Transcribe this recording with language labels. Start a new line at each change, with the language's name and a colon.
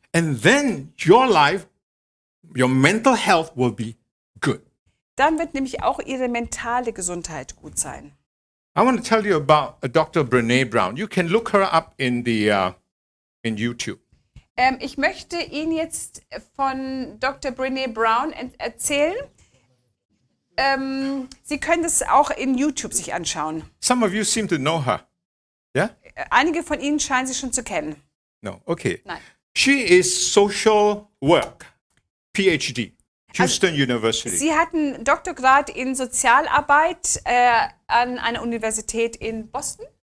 English: And then your life, your mental health will be good.
German: Dann wird nämlich auch ihre mentale Gesundheit gut sein.
English: I want to tell you about Dr. Brené Brown. You can look her up in YouTube.
German: Ich möchte Ihnen jetzt von Dr. Brené Brown erzählen. Sie können das auch in YouTube sich anschauen.
English: Some of you seem to know her. Yeah?
German: Einige von Ihnen scheinen sie schon zu kennen.
English: No. Okay.
German: Nein.
English: She is social work, PhD, Houston University.
German: Sie hat einen Doktorgrad in Sozialarbeit an einer Universität in Boston?